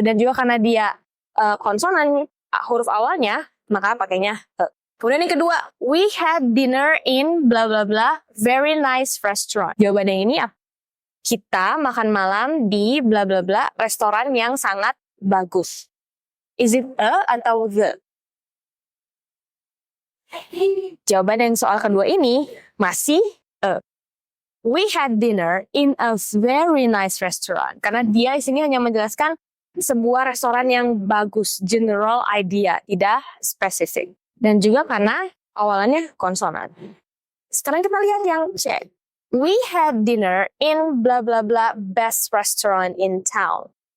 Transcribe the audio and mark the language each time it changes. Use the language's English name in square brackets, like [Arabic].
[Indonesian] Dan juga karena dia konsonan huruf awalnya, maka pakainya Kemudian yang kedua, [English] we had dinner in bla bla bla very nice restaurant. [Indonesian] Jawabannya ini apa? Kita makan malam di bla bla bla restoran yang sangat bagus. [English] Is it a [Indonesian] atau [English] the? [Indonesian] Jawaban yang soal kedua ini masih a. [English] We had dinner in a very nice restaurant. [Indonesian] Karena dia di sini hanya menjelaskan sebuah restoran yang bagus, [English] general idea, [Indonesian] tidak spesifik. Dan juga karena awalannya konsonan. Sekarang kita lihat yang C. [English] We had dinner in bla bla bla best restaurant in town.